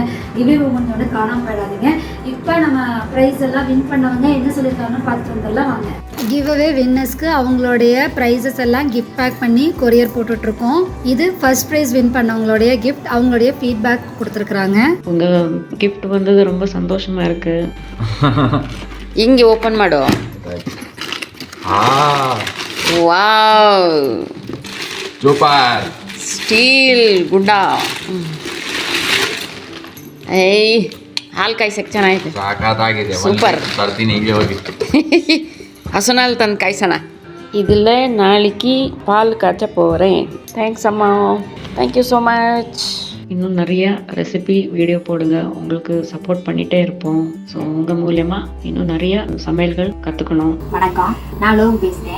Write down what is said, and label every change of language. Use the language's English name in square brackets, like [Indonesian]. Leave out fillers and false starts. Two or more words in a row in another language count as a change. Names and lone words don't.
[English] giveaway moment [Tamil] வந்து காணாம போயிடாதீங்க. இப்போ நம்ம ப்ரைஸ் எல்லாம் வின் பண்ணவங்க என்ன சொல்லியிருக்காங்கன்னு பார்த்துட்டு வந்துடலாம் வாங்க. [English] give away winnerskku [Tamil] அவங்களுடைய ப்ரைஸஸ் எல்லாம் [English] gift pack [Tamil] பண்ணி கொரியர் போட்டுட்ருக்கோம். இது [English] first prize [Tamil] வின் பண்ணவங்களுடைய கிஃப்ட், அவங்களுடைய ஃபீட்பேக் கொடுத்துருக்குறாங்க. உங்கள் கிஃப்ட் வந்தது ரொம்ப சந்தோஷமாக இருக்குது. [Kannada] ಹಿಂಗೆ ಓಪನ್ ಮಾಡು. ವಾವ್, ಸೂಪರ್ ಸ್ಟೀಲ್ ಗುಡ್ಡ. ಏಯ್, ಹಾಲು ಕಾಯ್ಸಕ್ಕೆ ಚೆನ್ನಾಗಿದೆ. ಸಾಕಾಗಿದೆ. ಸೂಪರ್. ಬರ್ತೀನಿ ಈಗಲೇ ಹೋಗಿ. ಹಸುನಾಲ್ ತಂದು ಕಾಯ್ಸೋಣ. [Tamil] இதில் நாளைக்கு பால் காய்ச்ச போகிறேன். [English] thanks amma, thank you so much. [Tamil] இன்னும் நிறைய [English] recipe video [Tamil] போடுங்க, உங்களுக்கு சப்போர்ட் பண்ணிகிட்டே இருப்போம். ஸோ உங்கள் மூலயமா இன்னும் நிறைய சமையல்கள் கற்றுக்கணும். வணக்கம், நான் லோகு பேசுகிறேன்.